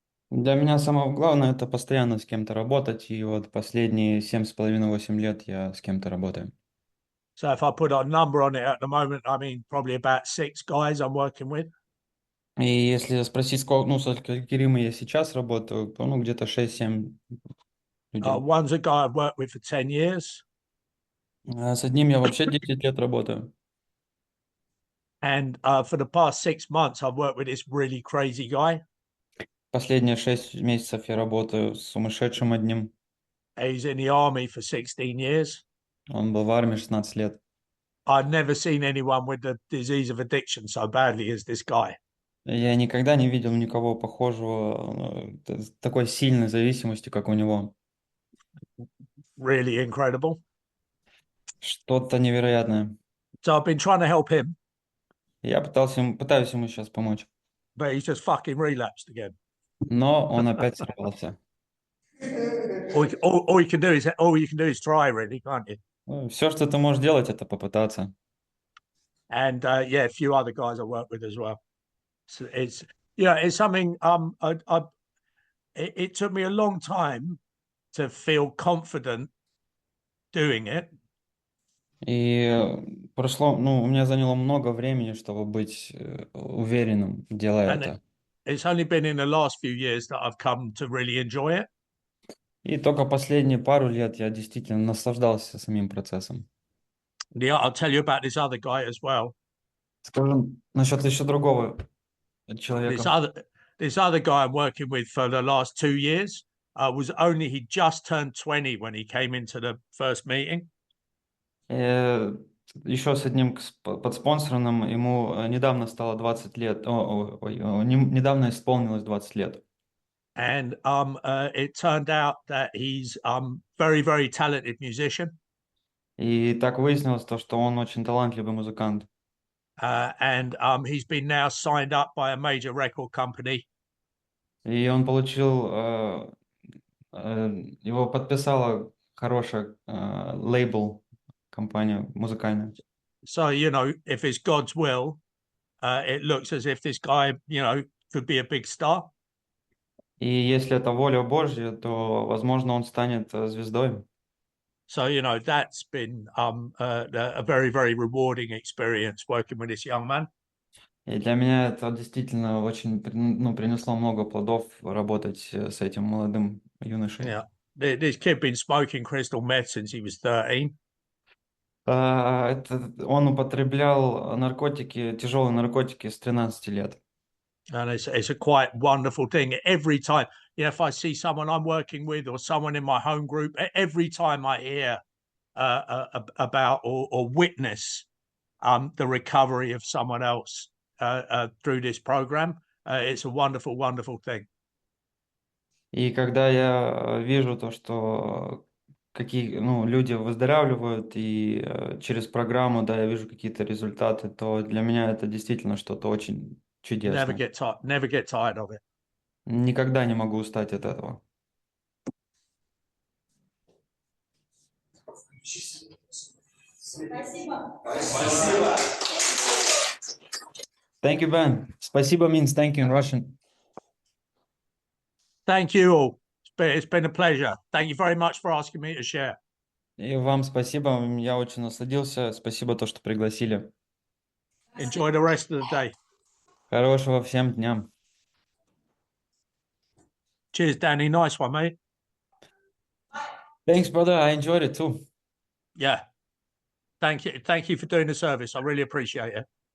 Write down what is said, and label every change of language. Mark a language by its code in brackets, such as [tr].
[ru] Для меня самое главное это постоянно с кем-то работать, и вот последние 7,5-8 лет я с кем-то работаю. [en] So if I put a number on it at the moment, I mean probably about 6 guys I'm working with. [ru] И если спросить, сколько, с алкоголиками я сейчас работаю, то где-то 6-7 людей. [en] One's a guy I've worked with for 10 years. [ru] С одним я вообще 10 лет работаю. [en] And for the past 6 months, I've worked with this really crazy guy. [ru] Последние 6 месяцев я работаю с сумасшедшим одним. [en] He's in the army for 16 years. [ru] Он был в армии 16 лет. [en] I've never seen anyone with the disease of addiction so badly as this guy. [ru] Я никогда не видел никого похожего такой сильной зависимости, как у него. [en] Really incredible. [ru] Что-то невероятное. [en] So I've been trying to help him, [ru] Я пытаюсь ему сейчас помочь, [en] but he's just fucking relapsed again. [ru] но он опять сорвался. [en] All you can do is try, really, can't you? [ru] Все, что ты можешь делать, это попытаться. [en] And yeah, a few other guys I work with as well. So it's something. It took me a long time to feel confident doing it. [ru] И у меня заняло много времени, чтобы быть уверенным, делая это. [en] It's only been in the last few years that I've come to really enjoy it. [ru] И только последние пару лет я действительно наслаждался самим процессом. [en] Yeah, I'll tell you about this other guy as well. [ru] Скажем, насчет еще другого человека. [en] This other guy I'm working with for the last 2 years he just turned 20 when he came into the first meeting. [ru] Еще с одним подспонсорным ему недавно стало 20 лет. Недавно исполнилось 20 лет. [en] And it turned out that he's very, very talented musician. [ru] И так выяснилось то, что он очень талантливый музыкант. [en] And he's been now signed up by a major record company. [ru] И он получил, его подписала хорошая лейбл, компания музыкальная. [en] So, if it's God's will, it looks as if this guy, could be a big star. [ru] И если это воля Божья, то, возможно, он станет звездой. [en] So, that's been a very, very rewarding experience working with this young man. [ru] И для меня это действительно очень, принесло много плодов работать с этим молодым юношей. [en] Yeah, this kid been smoking crystal meth since he was 13. [ru] Он употреблял наркотики, тяжелые наркотики с 13 лет. [en] And it's a quite wonderful thing. Every time, if I see someone I'm working with or someone in my home group, every time I hear about or witness the recovery of someone else through this program, it's a wonderful, wonderful thing. [ru] И когда я вижу то, что люди выздоравливают, и через программу, да, я вижу какие-то результаты, то для меня это действительно что-то очень чудесное. [en] Never get tired of it. [ru] Никогда не могу устать от этого. Спасибо. Спасибо. [en] Thank you, Ben. Спасибо means thank you in Russian. Thank you all. It's been a pleasure. Thank you very much for asking me to share. [ru] И вам спасибо, я очень насладился. Спасибо, то, что пригласили. [en] Enjoy the rest of the day. [ru] Хорошего всем дням. [en] Cheers, Danny. Nice one, mate. Thanks, brother. I enjoyed it too. Yeah. Thank you. Thank you for doing the service. I really appreciate it.